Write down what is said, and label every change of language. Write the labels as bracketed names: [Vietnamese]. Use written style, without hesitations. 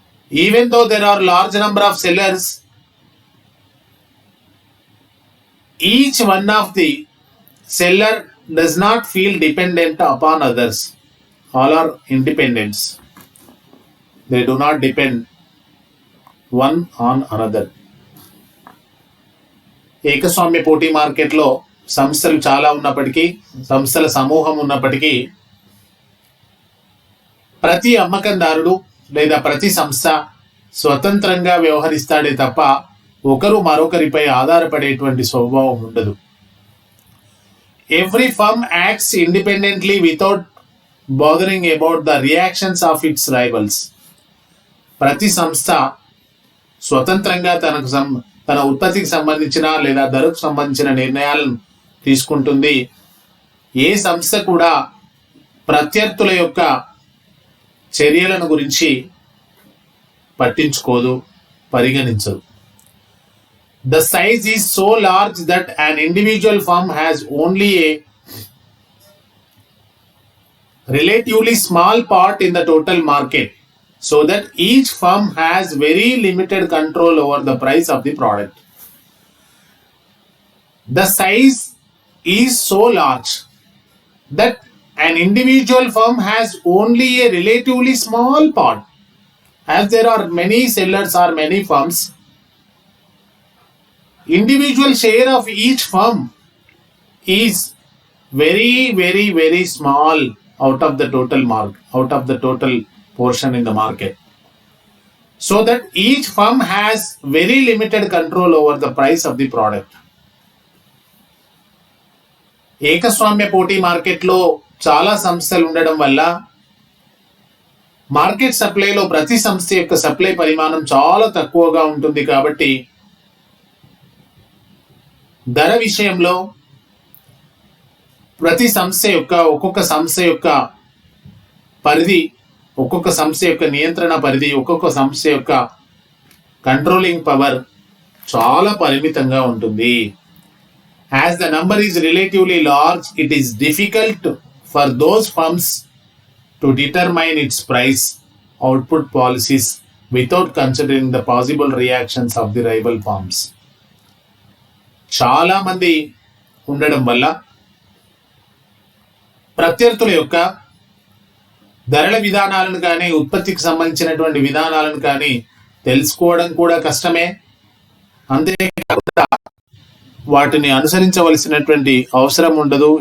[English] Even though there are large number of sellers, each one of the seller does not feel dependent upon others. All are independents. They do not depend one on another. [Telugu] ఏకస్వామ్య పోటీ మార్కెట్లో సంస్థలు చాలా ఉన్నప్పటికీ, సంస్థల సమూహం ఉన్నప్పటికీ, ప్రతి అమ్మకందారుడు లేదా ప్రతి సంస్థ స్వతంత్రంగా వ్యవహరిస్తాడే తప్ప ఒకరు మరొకరిపై ఆధారపడేటువంటి స్వభావం ఉండదు. [English] Every firm acts independently without bothering about the reactions of its rivals. [Telugu] ప్రతి సంస్థ స్వతంత్రంగా తన ఉత్పత్తికి సంబంధించిన లేదా ధరకు సంబంధించిన నిర్ణయాలను తీసుకుంటుంది. ఏ సంస్థ కూడా ప్రత్యర్థుల యొక్క చర్యలను గురించి పట్టించుకోదు, పరిగణించదు. [English] The size is so large that an individual firm has only a relatively small part in the total market, so that each firm has very limited control over the price of the product. The size is so large that an individual firm has only a relatively small part. As there are many sellers or many firms, individual share of each firm is very, very, very small out of the total portion in the market, so that each firm has very limited control over the price of the product. [Telugu] ఏకస్వామ్య పోటీ మార్కెట్లో చాలా సంస్థలు ఉండడం వల్ల market సప్లైలో ప్రతి సంస్థ యొక్క supply పరిమాణం చాలా తక్కువగా ఉంటుంది. కాబట్టి ధర విషయంలో ప్రతి సంస్థ యొక్క ఒక్కొక్క సంస్థ యొక్క పరిధి, ఒక్కొక్క సంస్థ యొక్క నియంత్రణ పరిధి, ఒక్కొక్క సంస్థ యొక్క కంట్రోలింగ్ పవర్ చాలా పరిమితంగా ఉంటుంది. [English] As the number is relatively large, it is difficult for those firms to determine its price output policies without considering the possible reactions of the rival firms. [Telugu] చాలా మంది ఉండడం వల్ల ప్రత్యర్థుల యొక్క ధరల విధానాలను కానీ, ఉత్పత్తికి సంబంధించినటువంటి విధానాలను కానీ తెలుసుకోవడం కూడా కష్టమే. అంతేకాకుండా వాటిని అనుసరించవలసినటువంటి అవసరం ఉండదు.